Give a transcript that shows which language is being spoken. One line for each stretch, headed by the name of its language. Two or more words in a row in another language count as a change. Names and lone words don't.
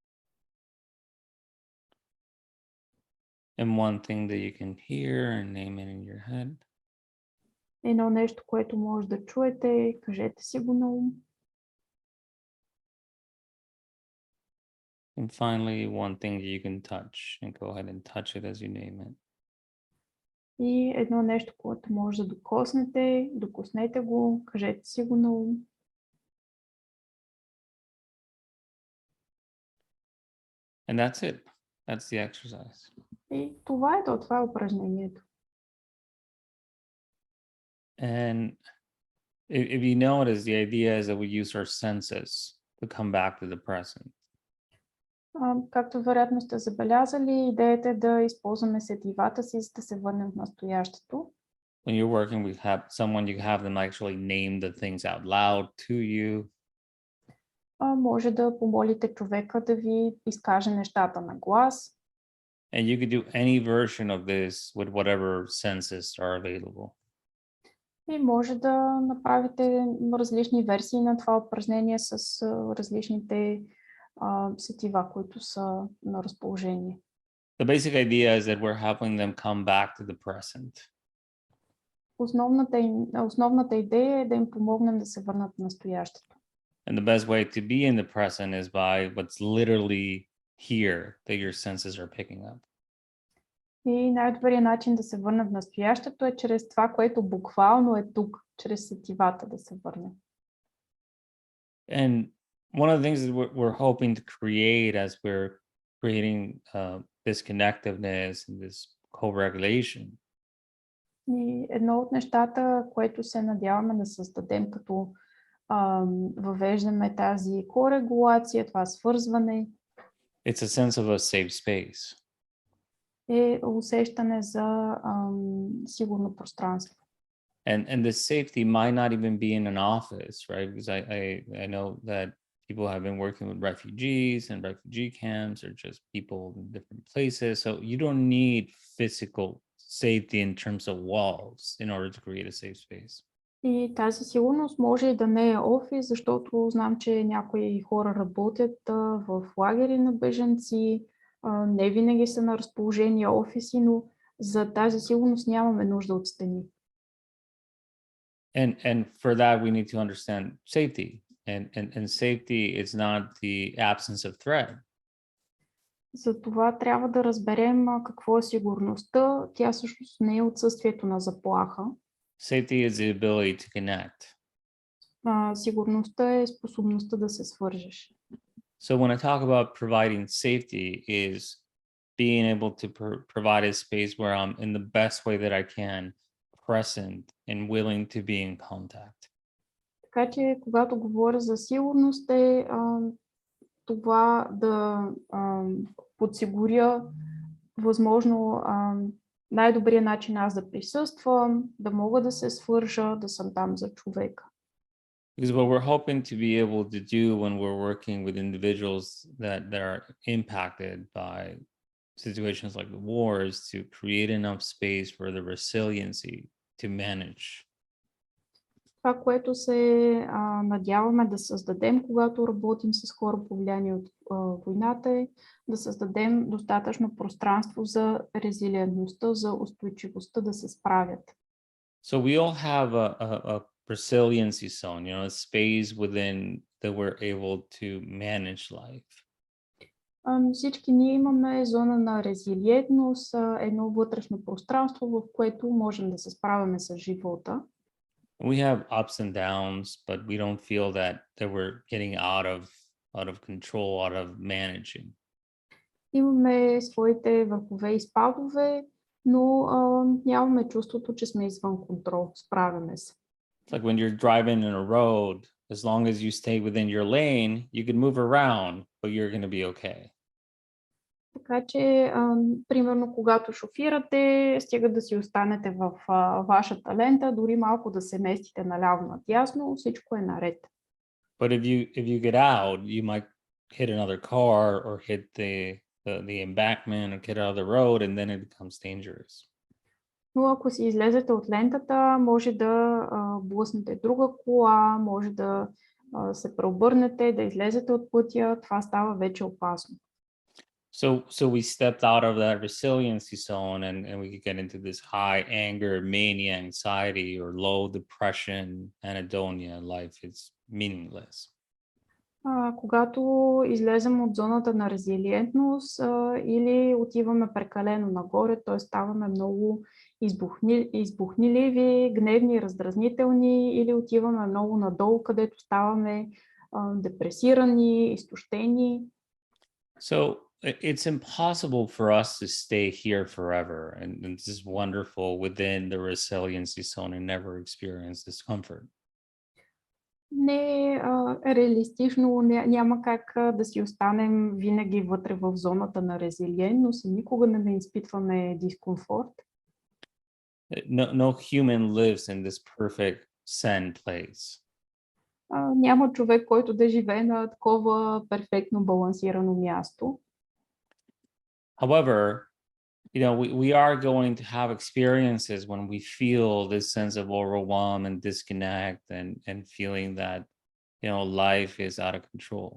English: And 1 thing that you can hear and name it in your head.
Bulgarian: Едно нещо, което може да чуете, кажете си го на ум.
English: And finally, 1 thing that you can touch and go ahead and touch it as you name it.
Bulgarian: И едно нещо, което може да докоснете, докоснете го, кажете си го на ум.
English: And that's it. That's the exercise.
Bulgarian: И това е това е упражнението.
English: And if you notice, the idea is that we use our senses to come back to the present.
Bulgarian: Както вероятно сте забелязали, идеята е да използваме сетивата си, за да се върнем в настоящето.
English: When you're working with someone, you have them actually name the things out loud to you.
Bulgarian: Може да помолите човека да ви изкаже нещата на глас.
English: And you could do any version of this with whatever senses are available.
Bulgarian: И може да направите различни версии на това упражнение с различните сетива, които са на разположение.
English: The basic idea is that we're helping them come back to the present.
Bulgarian: Основната идея е да им помогнем да се върнат в настоящето.
English: And the best way to be in the present is by what's literally here that your senses are picking up.
Bulgarian: И най-добрият начин да се върна в настоящето е чрез това, което буквално е тук, чрез сетивата да се върне.
English: And one of the things that we're hoping to create as we're creating this connectiveness and this co-regulation
Bulgarian: И едно от нещата, което се надяваме да създадем, като въвеждаме тази корегулация, това свързване,
English: it's a sense of a safe space.
Bulgarian: е усещане за сигурно пространство.
English: And this safety might not even be in an office, right? Because I know that people have been working with refugees and refugee camps or just people in different places. So you don't need physical safety in terms of walls in order to create a safe space.
Bulgarian: И тази сигурност може и да не е офис, защото знам, че някои хора работят в лагери на бежанци, не винаги са на разположение офиси, но за тази сигурност нямаме нужда от стени.
English: And for that we need to understand safety. And safety is not the absence of threat.
Bulgarian: Затова трябва да разберем какво е сигурността. Тя всъщност не е отсъствието на заплаха.
English: Safety is the ability to connect.
Bulgarian: Сигурността е способността да се свържеш.
English: So when I talk about providing safety is being able to provide a space where I'm in the best way that I can, present and willing to be in contact.
Bulgarian: Така че, когато говоря за сигурност, е това да подсигуря възможно най-добрият начин аз да присъствам, да мога да се свържа, да съм там за човека.
English: Because what we're hoping to be able to do when we're working with individuals that are impacted by situations like the war is to create enough space for the resiliency to manage.
Bulgarian: Това, което се надяваме да създадем, когато работим с хора повлияни от войната, е да създадем достатъчно пространство за резилиентността, за устойчивостта да се справят.
English: So we all have a resiliency zone, a space within that we're able to manage life.
Bulgarian: Всички ние имаме зона на резилиентност, едно вътрешно пространство, в което можем да се справяме с живота.
English: We have ups and downs, but we don't feel that we're getting out of control, out of managing.
Bulgarian: Имаме своите върхове и спадове, но нямаме чувството, че сме извън контрол. Справяме се.
English: It's like when you're driving in a road, as long as you stay within your lane, you can move around, but you're going to be okay.
Bulgarian: Така че, примерно, когато шофирате, стига да си останете в вашата лента, дори малко да се местите наляво надясно, всичко е наред.
English: But if you get out, you might hit another car or hit the embankment or get out of the road, and then it becomes dangerous.
Bulgarian: Но ако си излезете от лентата, може да блъснете друга кола, може да се преобърнете, да излезете от пътя, това става вече опасно.
English: So we stepped out of that resiliency zone and we could get into this high anger, mania, anxiety, or low depression, anhedonia. Life is meaningless.
Bulgarian: Когато излезем от зоната на резилиентност или отиваме прекалено нагоре, т.е. ставаме много избухниливи, гневни, раздразнителни, или отиваме много надолу, където ставаме депресирани, изтощени.
English: So it's impossible for us to stay here forever and this is wonderful within the resiliency zone and never experience discomfort.
Bulgarian: Не е реалистично, няма как да си останем винаги вътре в зоната на резилиентност и никога не изпитваме дискомфорт.
English: No human lives in this perfect zen place.
Bulgarian: Няма човек, който да живее на такова перфектно балансирано място.
English: However, we are going to have experiences when we feel this sense of overwhelm and disconnect and feeling that, life is out of control.